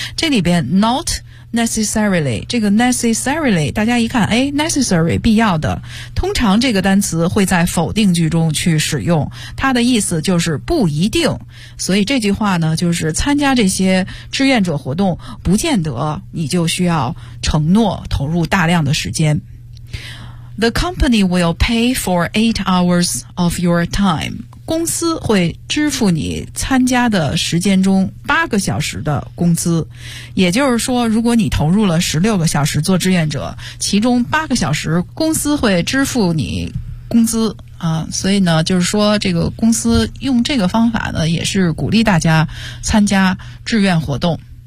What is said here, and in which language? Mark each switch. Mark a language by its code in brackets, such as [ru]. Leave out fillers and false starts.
[zh] 这里边 not necessarily， 这个 necessarily， 大家一看，哎 ，necessary 必要的。通常这个单词会在否定句中去使用，它的意思就是不一定。所以这句话呢，就是参加这些志愿者活动，不见得你就需要承诺投入大量的时间。 [en] The company will pay for 8 hours of your time. [zh] 公司会支付你参加的时间中八个小时的工资。也就是说，如果你投入了16个小时做志愿者，其中八个小时公司会支付你工资啊。所以呢，就是说这个公司用这个方法呢，也是鼓励大家参加志愿活动。